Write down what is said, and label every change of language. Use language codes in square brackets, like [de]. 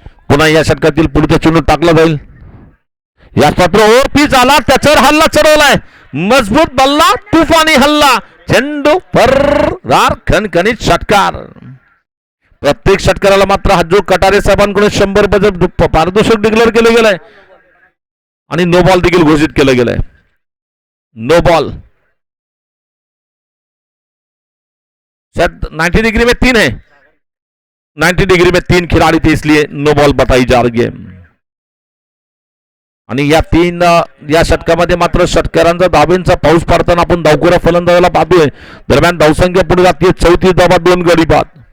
[mr] पुन्हा या षटकातील पुढचा चेंडू टाकला जाईल, या पात्र ओर पिच आला, त्याच्यावर हल्ला चढवलाय, मजबूत बल्ला, तुफानी हल्ला, चेंडू फर्रार खणखणीत षटकार। प्रत्येक षटकाराला मात्र हज्जो कटारे साहेबांकडून 100 रुपयाचं पारितोषिक डिक्लेअर केलं गेलंय आणि नो बॉल देखील घोषित केलं गेलंय। [en] No ball. [hi] शायद 90 डिग्री में 3 है, 90 डिग्री में 3 खिलाड़ी थे, इसलिए नो बॉल बताई जा रही है। [mr] आणि या तीन या षटकामध्ये मात्र षटकारांचा धाबेंचा पाऊस पडताना आपण धावखोऱ्या फलंदाजाला पाहतोय. दरम्यान धावसंख्या पुढे जाते 34 धावा 2 गडी बाद.